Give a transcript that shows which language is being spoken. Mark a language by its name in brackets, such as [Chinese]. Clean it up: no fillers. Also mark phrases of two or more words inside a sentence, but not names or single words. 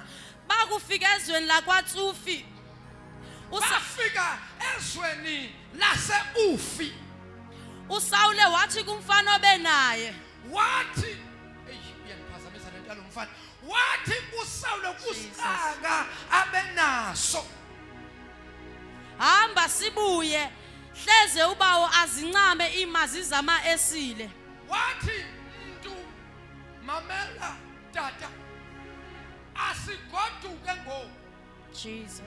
[Xhosa] Bakufika ezweni lakwaTsufi. bafika ezweni lase-Ufi uSawule wathi kumfana obenaye. wathi uyandiphazamisa lento yalo mfana wathi uSawule kusixaka abenaso Hamba sibuye. Hleze ubawo azincame imazi zama-esile. wathi mntu mamela tata asigoduke ngoku Jesus.